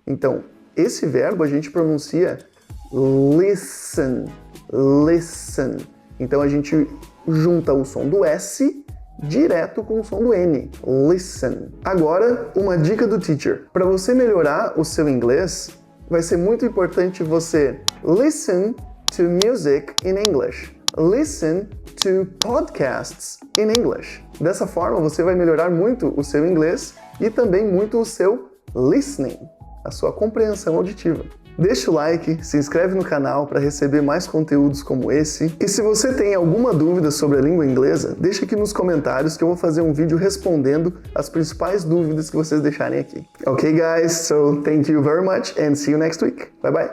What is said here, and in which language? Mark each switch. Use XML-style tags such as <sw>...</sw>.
<pt>Então, esse verbo a gente pronuncia listen, listen. Então a gente junta o som do S direto com o som do N, listen. Agora, uma dica do teacher. Para você melhorar o seu inglês, vai ser muito importante você</pt> <en>listen to music in English. Listen to podcasts in English.</en> <pt>Dessa forma, você vai melhorar muito o seu inglês e também muito o seu listening, a sua compreensão auditiva. Deixa o like, se inscreve no canal para receber mais conteúdos como esse. E se você tem alguma dúvida sobre a língua inglesa, deixa aqui nos comentários que eu vou fazer um vídeo respondendo as principais dúvidas que vocês deixarem aqui.</pt> <en>Ok, guys? So, thank you very much and see you next week. Bye bye!</en>